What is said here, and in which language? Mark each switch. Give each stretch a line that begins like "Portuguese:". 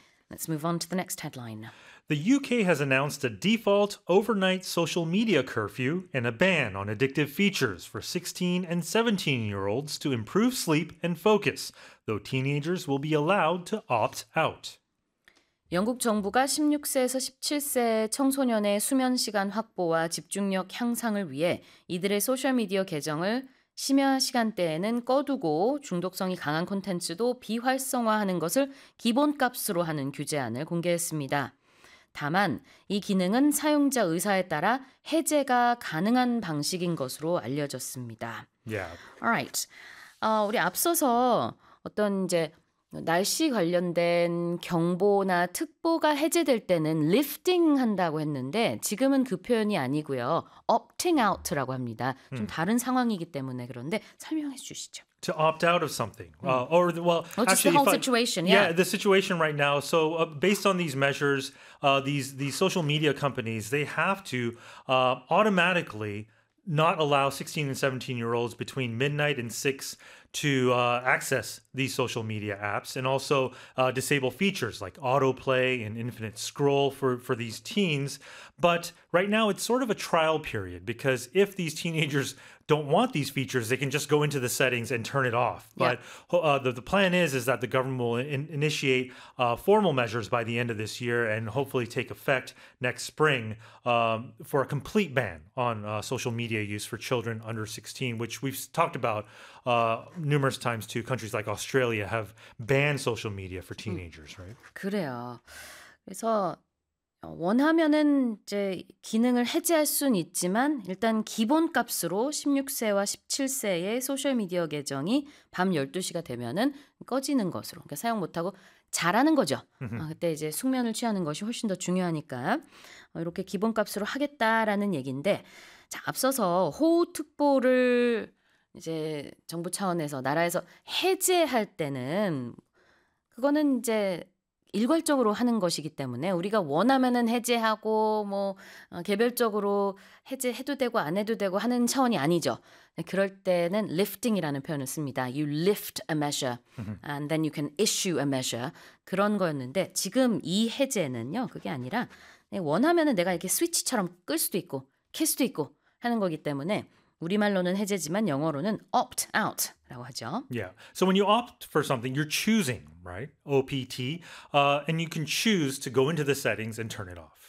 English: Let's move on to the next headline. The UK has announced a default overnight social media curfew and a ban on addictive features for 16 and 17-year-olds to improve sleep and focus, though teenagers will be allowed to opt out.
Korean: 영국 정부가 16세에서 17세 청소년의 수면 시간 확보와 집중력 향상을 위해 이들의 소셜미디어 계정을 심야 시간대에는 꺼두고 중독성이 강한 콘텐츠도 비활성화하는 것을 기본값으로 하는 규제안을 공개했습니다. 다만 이 기능은 사용자 의사에 따라 해제가 가능한 방식인 것으로 알려졌습니다.
English: Yeah. All right.
Korean: 우리 앞서서 어떤 이제 날씨 관련된 경보나 특보가 해제될 때는 lifting 한다고 했는데 지금은 그 표현이 아니고요. opting out라고 합니다. 좀 다른 상황이기 때문에 그런데 설명해 주시죠.
English: To opt out of something. Just the whole situation. Yeah, the situation right now. So based on these measures, these social media companies, they have to automatically not allow 16 and 17-year-olds between midnight and 6 to access these social media apps and also disable features like autoplay and infinite scroll for these teens. But right now it's sort of a trial period because if these teenagers don't want these features, they can just go into the settings and turn it off. Yeah. But the plan is that the government will initiate formal measures by the end of this year and hopefully take effect next spring for a complete ban on social media use for children under 16, which we've talked about numerous times too. Countries like Australia have banned social media for teenagers, right?
Korean: 그래요. 그래서 원하면은 이제 기능을 해제할 순 있지만 일단 기본값으로 16세와 17세의 소셜미디어 계정이 밤 12시가 되면은 꺼지는 것으로 그러니까 사용 못하고 자라는 거죠. 그때 이제 숙면을 취하는 것이 훨씬 더 중요하니까 이렇게 기본값으로 하겠다라는 얘기인데 자 앞서서 호우특보를 이제 정부 차원에서 나라에서 해제할 때는 그거는 이제 일괄적으로 하는 것이기 때문에 우리가 원하면은 해제하고 뭐 개별적으로 해제해도 되고 안 해도 되고 하는 차원이 아니죠. 그럴 때는 lifting이라는 표현을 씁니다.
English: You lift a measure and then you can issue a measure.
Korean: 그런 거였는데 지금 이 해제는요. 그게 아니라 원하면은 내가 이렇게 스위치처럼 끌 수도 있고 켤 수도 있고 하는 거기 때문에 우리말로는 해제지만 영어로는 opt out라고 하죠.
English: Yeah. So when you opt for something, you're choosing, right? O-P-T. And you can choose to go into the settings and turn it off.